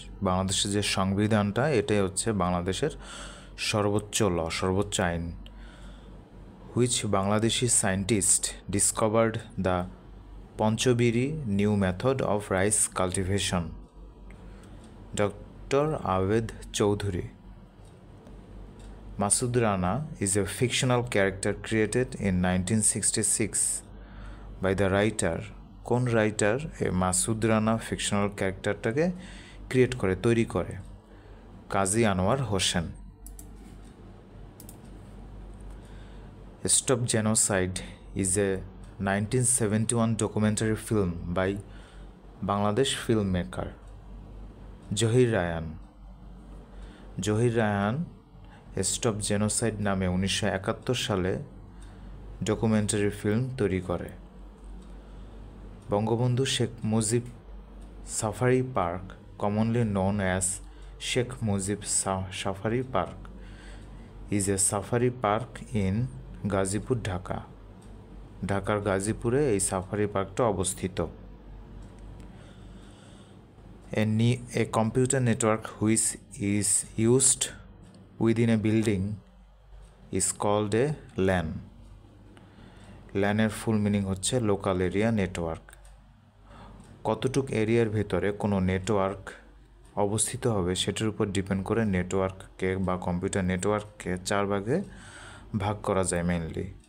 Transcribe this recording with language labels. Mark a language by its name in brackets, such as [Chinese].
[Bangla] বাংলাদেশের যে সংবিধানটা, এটাই হচ্ছে বাংলাদেশের সর্বোচ্চ ল, সর্বোচ্চ আইন। [English] Which Bangladeshi scientist discovered the Panchabiri new method of rice cultivation? [Bangla] Doctor Abed Chowdhury. [English] Masud Rana is a fictional character created in 1966 by the writer. [Bangla] কোন রাইটার এই মাসুদ রানা ফিকশনাল ক্যারেক্টারটাকে ক্রিয়েট করে, তৈরি করে? কাজী Anwar Hossain. [English] Stop Genocide is a 1971 documentary film by Bangladesh filmmaker Zahir Raihan. [Bangla] Zahir Raihan stop genocide নামে 1971 সালে documentary film তৈরি করে। [English] Bangabandhu Sheikh Mujib safari park, commonly known as Sheikh Mujib Safari Park, is a safari park in Gazipur, Dhaka. [Bangla] ঢাকার গাজীপুরে এই সাফারি পার্কটা অবস্থিত। [English] A computer network which is used within a building is called a LAN. [Bangla] LAN এর full meaning হচ্ছে local area network. কতটুক এরিয়ার ভেতরে কোনো নেটওয়ার্ক অবস্থিত হবে সেটার উপর ডিপেন্ড করে নেটওয়ার্ককে বা কম্পিউটার নেটওয়ার্ককে 4 ভাগে ভাগ করা যায় মেইনলি।